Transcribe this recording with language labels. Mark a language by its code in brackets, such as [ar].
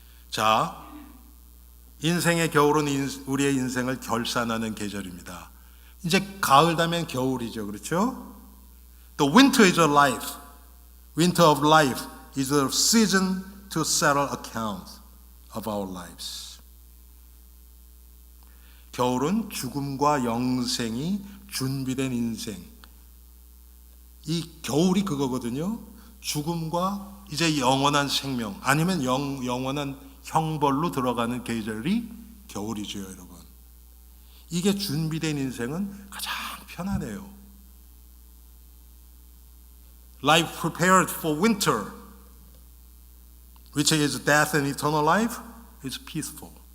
[ko] 자, 인생의 겨울은 우리의 인생을 결산하는 계절입니다. 이제 가을 되면 겨울이죠, 그렇죠? [en] The winter is a life. Winter of life is a season to settle accounts of our lives. [ko] 겨울은 죽음과 영생이 준비된 인생. 이 겨울이 그거거든요. 죽음과 이제 영원한 생명 아니면 영원한 형벌로 들어가는 계절이 겨울이죠, 여러분. 이게 준비된 인생은 가장 편안해요. [en] Life prepared for winter, which is death and eternal life, is peaceful.